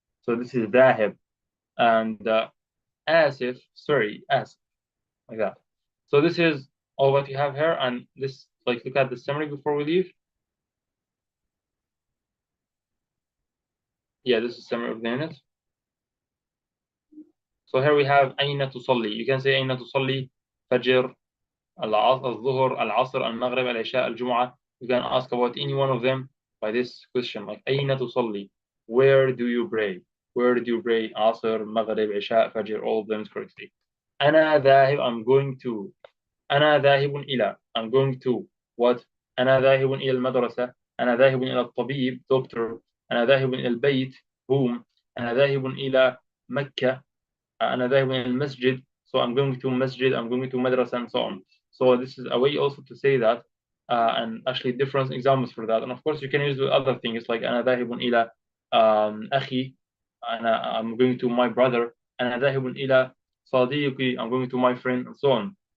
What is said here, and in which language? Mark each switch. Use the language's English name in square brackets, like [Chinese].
[English] So this is ذاهب, and آسف, sorry, آسف, like that. So this is all what you have here, and this, like, look at the summary before we leave. Yeah, this is summary of the unit. So here we have [Arabic] أين تصلي. [English] You can say [Arabic] أين تصلي فجر, الظهر, العصر, المغرب, العشاء, الجمعة. [English] You can ask about any one of them by this question, like [Arabic] أين تصلي, [English] where do you pray? Where do you pray? [Arabic] عصر, مغرب, عشاء, فجر, [English] all of them is correctly. [Arabic] أنا ذاهب, [English] I'm going to. [Arabic] أنا ذاهب إلى, [English] I'm going to. What? [Arabic] أنا ذاهب إلى المدرسة. أنا ذاهب إلى الطبيب, doctor. أنا ذاهب إلى البيت, home. أنا ذاهب إلى مكة. أنا ذاهب إلى المسجد. [English] So I'm going to masjid, I'm going to madrasa, and so on. So this is a way also to say that, and actually different examples for that. And of course you can use other things like [Arabic] أنا ذاهب إلى أخي. [English] I'm going to my brother. [Arabic] أنا ذاهب إلى صديقي, [English] I'm going to my friend, and so on.